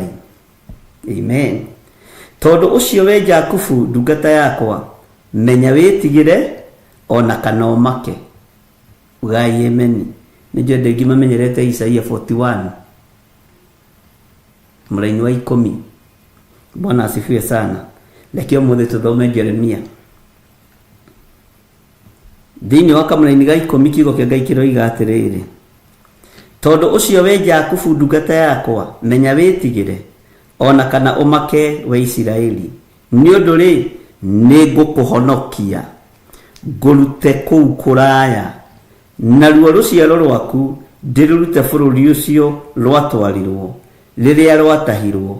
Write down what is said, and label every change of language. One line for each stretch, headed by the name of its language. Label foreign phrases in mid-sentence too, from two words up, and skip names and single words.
Kikuyu: Amen. Tondũ ũcio we Jakubu ndungata yakwa, menya wĩtigĩre ona kana ũmake. Ngai ameni. Nĩ njũĩ ndĩ mamenyerete Isaia 41 mũraini wa 10.
Swahili: Bwana asifiwe sana. Lakini
Kikuyu: mũthĩ tũthome Jeremia. Thĩinĩ wa kamũra-inĩ ga 10 kiugo kĩa Ngai kĩroiga atĩrĩrĩ, tondũ ũcio we Jakubu ndungata yakwa, menya wĩtigĩre ona kana ũmake we Isiraeli, nĩ ũndũ rĩ nĩ ngũkũhonokia ngũrute kũu kũraya, naruo rũciaro rwaku ndĩrũrute bũrũri ũcio rwatwarirwo rĩrĩa rwatahirwo.